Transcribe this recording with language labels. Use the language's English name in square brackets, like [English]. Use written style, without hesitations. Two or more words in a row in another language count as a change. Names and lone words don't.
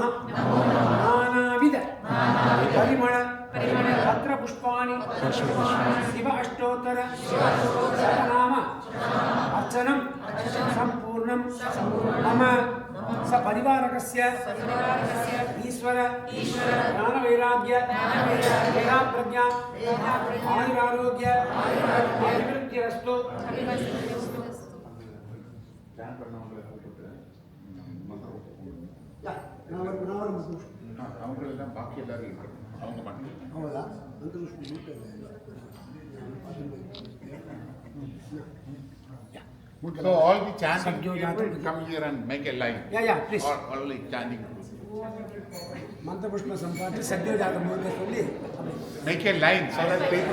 [Sanskrit] नानाविध परिमळ पत्र पुष्पाणि शिव अष्टोत्तर शतनाम अर्चनं संपूर्णं मम सपरिवारकस्य ईश्वर ज्ञानवैराग्य वेदाप्रज्ञा आयुरारोग्य अभिवृद्धिरस्तु. [Tamil] அவங்களெல்லாம் பாக்கி எல்லாரும் இருக்கணும். அவங்க மட்டும் அவ்வளோதான். [English] So all the chanting people come here and make a line. Yeah, please. Or only chanting. [Kannada] ಮಂತ್ರಪುಷ್ಪ ಸಂಪಾದನೆ ಸದ್ಯೋಜಾತ ಮೂಲಕ [English] Make a line so that people